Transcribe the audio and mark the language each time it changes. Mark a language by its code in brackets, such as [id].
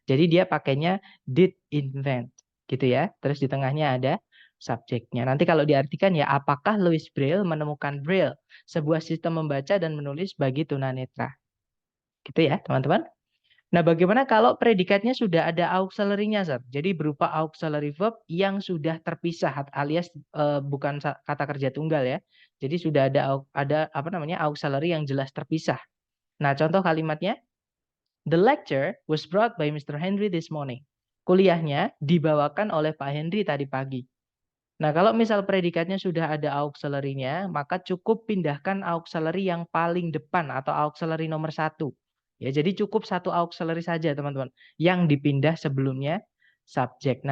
[id] Jadi dia pakainya [en] did invent. [id] Gitu ya. Terus di tengahnya ada subjeknya. Nanti kalau diartikan ya, apakah Louis Braille menemukan Braille? Sebuah sistem membaca dan menulis bagi tunanetra. Gitu ya, teman-teman. Nah, bagaimana kalau predikatnya sudah ada auxiliary-nya, Sir? Jadi berupa auxiliary verb yang sudah terpisah alias bukan kata kerja tunggal ya. Jadi sudah ada apa namanya? Auxiliary yang jelas terpisah. Nah, contoh kalimatnya, [en] the lecture was brought by Mr. Henry this morning. [id] Kuliahnya dibawakan oleh Pak Henry tadi pagi. Nah, kalau misal predikatnya sudah ada auxiliary-nya, maka cukup pindahkan auxiliary yang paling depan atau auxiliary nomor 1. Ya, jadi cukup satu auxiliary saja, teman-teman, yang dipindah sebelumnya subjek.